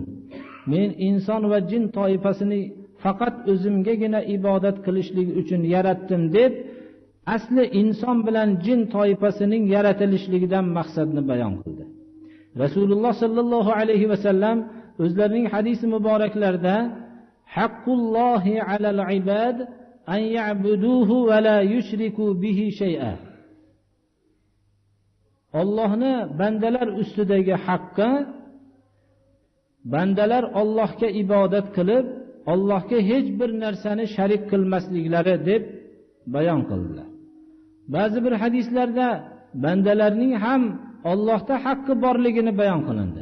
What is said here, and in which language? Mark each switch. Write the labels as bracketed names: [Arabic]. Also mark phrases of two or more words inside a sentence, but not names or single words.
[Uzbek] Men inson va jin toifasini faqat o'zimgagina ibodat qilishlik uchun yaratdim deb, asli inson bilan jin toifasining yaratilishligidan maqsadni bayon qildi. [Arabic] رسول الله صلى الله عليه وسلم [Uzbek] o'zlarining hadis muboraklarida [Arabic] حق الله على العباد أن يعبدوه ولا يشركوا به شيئا. [Uzbek] Allohni bandalar ustidagi haqqi, bandalar Allohga ibodat qilib, Allohga hech bir narsani sharik qilmasliklari deb bayon qildilar. Ba'zi bir hadislarda bandalarning ham Allohda haqqi borligini bayon qilindi.